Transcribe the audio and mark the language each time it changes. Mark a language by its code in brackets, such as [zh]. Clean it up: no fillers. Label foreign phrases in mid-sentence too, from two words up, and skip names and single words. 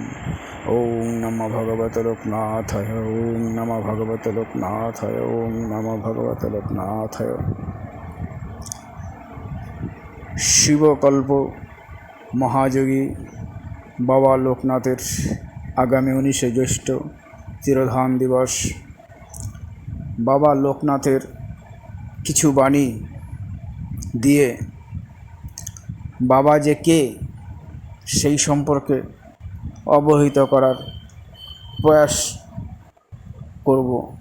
[sa] ओं नमो भगवते लोकनाथाय, ओं नमो भगवते लोकनाथाय, ओं नमो भगवते लोकनाथाय। [bn] শিবকল্প মহাযোগী বাবা লোকনাথের আগামী 19 জ্যৈষ্ঠ তিরোধান দিবস। বাবা লোকনাথের কিছু বাণী দিয়ে বাবা যে কে সেই সম্পর্কে অবহিত করার প্রয়াস করব।